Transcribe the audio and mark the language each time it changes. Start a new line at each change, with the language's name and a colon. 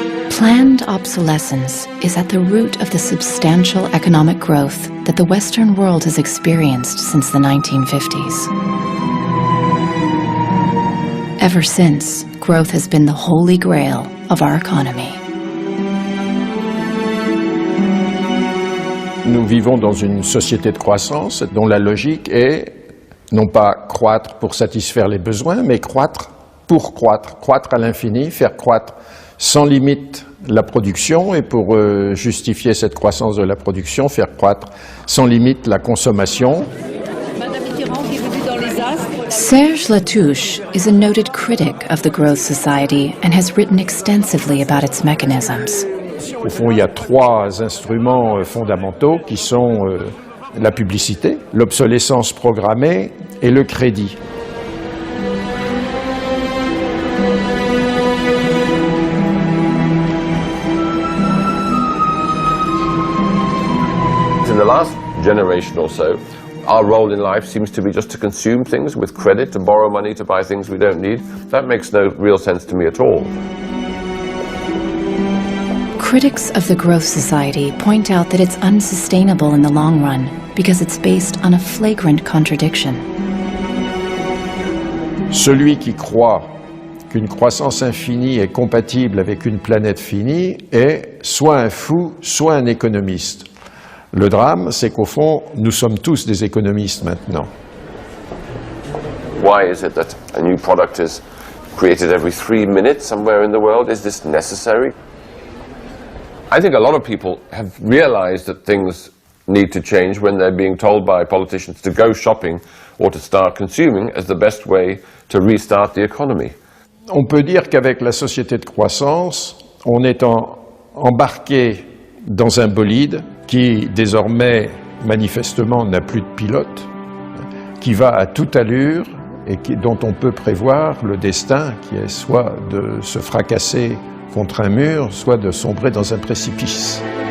English: Planned obsolescence is at the root of the substantial economic growth that the Western world has experienced since the 1950s. Ever since, growth has been the holy grail of our economy.
French: Nous vivons dans une société de croissance dont la logique est non pas croître pour satisfaire les besoins, mais croître pour croître à l'infini, faire croître sans limite la production, et pour justifier cette croissance de la production, faire croître sans limite la consommation.
English: Serge Latouche is a noted critic of the growth society and has written extensively about its mechanisms.
French: Au fond, il y a trois instruments fondamentaux qui sont la publicité, l'obsolescence programmée et le crédit.
English: In the last generation or so, our role in life seems to be just to consume things with credit, to borrow money to buy things we don't need. That makes no real sense to me at all. Critics of the growth society point out that it's unsustainable in the long run because it's based on a flagrant contradiction.
French: Celui qui croit qu'une croissance infinie est compatible avec une planète finie est soit un fou, soit un économiste. Le drame, c'est qu'au fond, nous sommes tous des économistes maintenant.
English: Why is it that a new product is created every 3 minutes somewhere in the world? Is this necessary? I think a lot of people have realized that things need to change when they're being told by politicians to go shopping or to start consuming as the best way to restart the economy.
French: On peut dire qu'avec la société de croissance, on est embarqué dans un bolide qui désormais manifestement n'a plus de pilote, qui va à toute allure et dont on peut prévoir le destin, qui est soit de se fracasser contre un mur, soit de sombrer dans un précipice.